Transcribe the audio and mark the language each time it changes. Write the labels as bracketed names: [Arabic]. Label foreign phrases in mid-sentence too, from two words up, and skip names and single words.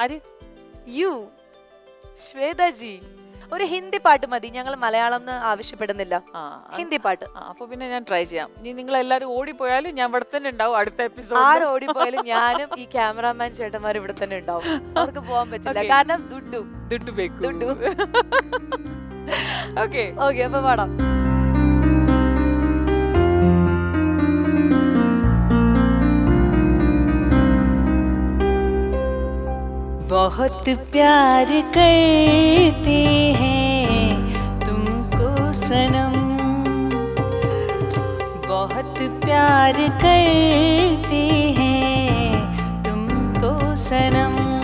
[Malayalam] ശ്വേതജി ഒരു ഹിന്ദി പാട്ട് മതി, ഞങ്ങൾ മലയാളം ആവശ്യപ്പെടുന്നില്ല. ഹിന്ദി പാട്ട്. അപ്പൊ പിന്നെ ഞാൻ ട്രൈ ചെയ്യാം. നിങ്ങൾ എല്ലാരും ഓടിപ്പോയാലും ഞാൻ ഇവിടെ തന്നെ ഉണ്ടാവും അടുത്ത എപ്പിസോഡ്. ആരും ഓടിപ്പോയാലും ഞാനും ഈ ക്യാമറാമാൻ ചേട്ടന്മാർ ഇവിടെ തന്നെ ഉണ്ടാവും. അവർക്ക് പോകാൻ പറ്റില്ല, കാരണം [Kannada] ದುಡ್ಡು ಬೇಕು. [Malayalam] ഓക്കെ അപ്പൊ പാടാം. [Hindi] बहुत प्यार करते हैं तुमको सनम, बहुत प्यार करते हैं तुमको सनम,